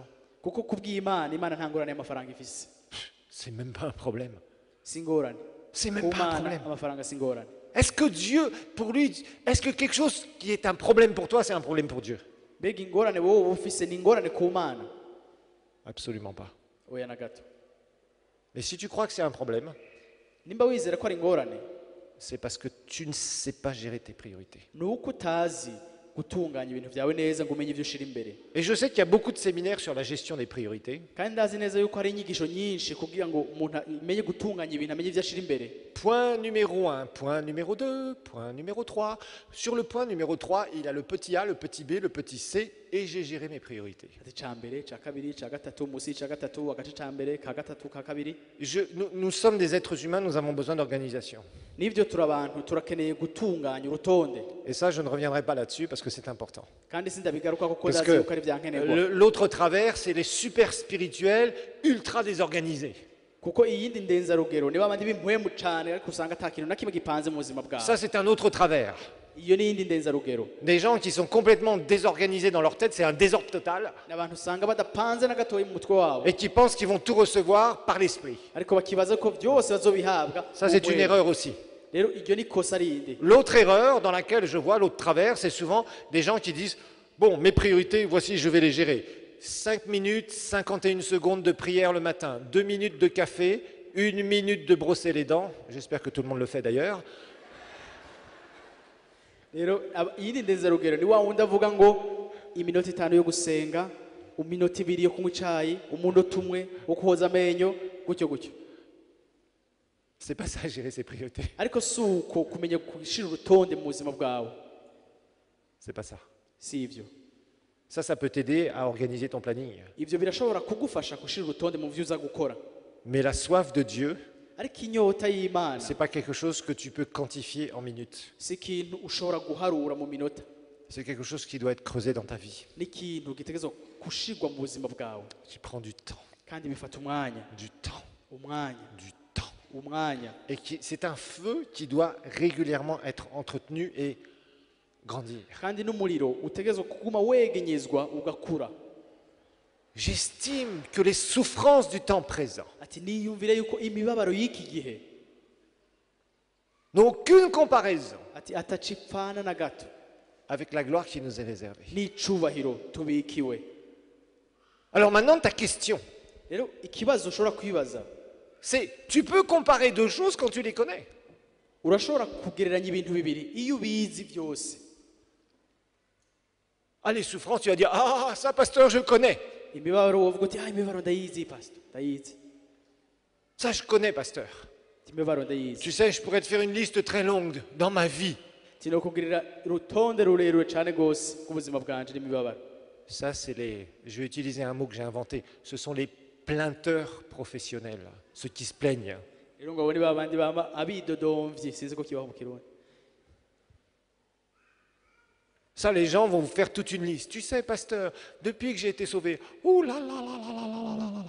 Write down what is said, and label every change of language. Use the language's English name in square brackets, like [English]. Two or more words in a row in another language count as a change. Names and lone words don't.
[Rundi] Kuko kubw'Imana, Imana nta ngorane y'amafaranga ifise. [French] C'est même pas un problème. [Rundi] Si ngorane. [French] C'est même pas un [Rundi] Kumana [French] problème. [Rundi] amafaranga si ngorane. [French] Est-ce que Dieu, pour lui, est-ce que quelque chose qui est un problème pour toi, c'est un problème pour Dieu? [Rundi] Mbega ingorane wowe uba ufise ni ingorane ku Mana? [French] Absolument pas. [Rundi] Oya na gato. [French] Mais si tu crois que c'est un problème, [Rundi] Nimba wizera ko ari ingorane, [French] c'est parce que tu ne sais pas gérer tes priorités. [Rundi] ni uko utazi gutunganya ibintu byawe neza ngo umenye ibyo ushira imbere. [French] Et je sais qu'il y a beaucoup de séminaires sur la gestion des priorités. [Rundi] Kandi ndazi neza yuko hari inyigisho nyinshi kugira ngo umuntu amenye gutunganya ibintu, amenye ibyo ashira imbere. [French] Point numéro 1, point numéro 2, point numéro 3. Sur le point numéro 3, il y a le petit A, le petit B, le petit C, et j'ai géré mes priorités. [Rundi] Ati ca mbere, ca kabiri, ca gatatu, musi ca gatatu, agace ca mbere, ka gatatu, ka kabiri. [French] Nous sommes des êtres humains, nous avons besoin d'organisation. [Rundi] Nivyo turabantu turakeneye gutunganya urutonde. [French] Et ça, je ne reviendrai pas là-dessus parce que c'est important. [Rundi] Kandi sindabigaruka kuko [French] Parce [Rundi] ndazi yuko ari [French] que [Rundi] vyankenerwa. [French] l'autre travers, c'est les super spirituels ultra désorganisés. [Rundi] Kuko iyindi ndenzarugero niba abandi b'impwemu cane ariko usanga ata kintu na kimwe gipanze mu buzima bwabo. [French] Ça, c'est un autre travers. [Rundi] Iyo ni iyindi ndenzarugero. [French] Des gens qui sont complètement désorganisés dans leur tête, c'est un désordre total, [Rundi] N'abantu usanga badapanze na gatoyi mu mutwe wabo. [French] et qui pensent qu'ils vont tout recevoir par l'esprit. [Rundi] Ariko bakibaza ko byose bazobihabwa. [French] Ça, c'est une erreur aussi. [Rundi] Rero iryo ni kosa rindi. [French] L'autre erreur dans laquelle je vois l'autre travers, c'est souvent des gens qui disent « Bon, mes priorités, voici, je vais les gérer. 5 minutes, 51 secondes de prière le matin, 2 minutes de café, 1 minute de brosser les dents. » J'espère que tout le monde le fait d'ailleurs. [Rundi] Rero iyindi ndenzarugero ni wa wundi avuga ngo iminota 5 yo gusenga, iminota 2 yo kunywa icayi, umunota umwe wo koza amenyo, gutyo gutyo. [French] C'est pas ça, gérer ses priorités. [Rundi] Ariko suko kumenya gushira urutonde mu buzima bwawe. [French] C'est pas ça. [Rundi] Si ivyo. [French] Ça peut t'aider à organiser ton planning. [Rundi] Ivyo birashobora kugufasha gushira urutonde mu byo uza gukora. [French] Mais la soif de Dieu, [Rundi] Ariko inyota y'Imana [French] c'est pas quelque chose que tu peux quantifier en minutes. [Rundi] si ikintu ushobora guharura mu minota. [French] C'est quelque chose qui doit être creusé dans ta vie, [Rundi] Ni ikintu gitegerezwa gushirwa mu buzima bwawe. [French] qui prend du temps, [Rundi] Kandi bifata umwanya, [French] du temps, [Rundi] umwanya, [French] du temps. [Rundi] umwanya. [French] Et c'est un feu qui doit régulièrement être entretenu et grandir. [Rundi] Kandi n'umuriro utegerezwa kuguma wegenyezwa ugakura. [French] J'estime que les souffrances du temps présent [Rundi] Ati niyumvire yuko imibabaro y'iki gihe [French] n'ont aucune comparaison [Rundi] ati atacipfana na gato [French] avec la gloire qui nous est réservée. [Rundi] n'icubahiro tubikiwe. [French] Alors maintenant, ta question, [Rundi] Rero ikibazo ushobora kwibaza, [French] c'est tu peux comparer deux choses quand tu les connais. [Rundi] urashobora kugereranya ibintu bibiri iyo ubizi byose. [French] Ah, les souffrances, tu vas dire, ah, ça, pasteur, je connais. [Rundi] Imibabaro wovuga uti imibabaro ndayizi pastor, ndayizi. [French] Ça, je connais, pasteur. [Rundi] Imibabaro ndayizi. [French] Tu sais, je pourrais te faire une liste très longue dans ma vie. [Rundi] Tinokugirira urutonde rurerure cyane gose kubuzima bwanje n'imibabaro. [French] Ça, je vais utiliser un mot que j'ai inventé. Ce sont les plainteurs professionnels, ceux qui se plaignent. [Rundi] Rero ngo abone babandi bama abidodomvye sinzi ko kibaho mu Kirundi. [French] Ça, les gens vont vous faire toute une liste. Tu sais, pasteur, depuis que j'ai été sauvé, ouh là là là là là là là là là.